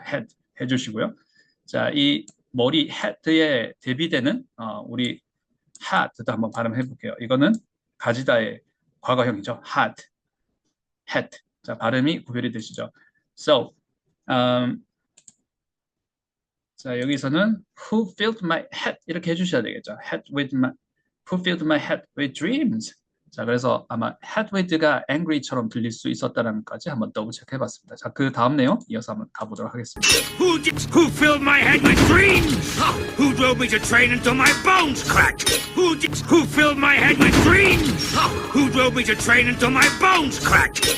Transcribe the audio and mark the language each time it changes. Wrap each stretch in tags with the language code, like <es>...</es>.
<ko>head 해주시고요. 자, 이 머리 head에 대비되는 우리 hat도 한번 발음해 볼게요. 이거는 가지다의 과거형이죠.</ko> <en>hat.</en> <ko>자, 발음이 구별이 되시죠. So, 자, 여기서는</ko> <en>who filled my head</en> <ko>이렇게 해주셔야 되겠죠.</ko> <en>who filled my head with dreams.</en> <ko>자, 그래서 아마 head with가 angry처럼 들릴 수 있었다는 것까지 한번 더블 체크해봤습니다. 자, 그 다음 내용 이어서 한번 가보도록 하겠습니다.</ko> <en>Who filled my head with dreams? Who drove me to train until my bones cracked? Who filled my head with dreams? Who drove me to train until my bones cracked?</en>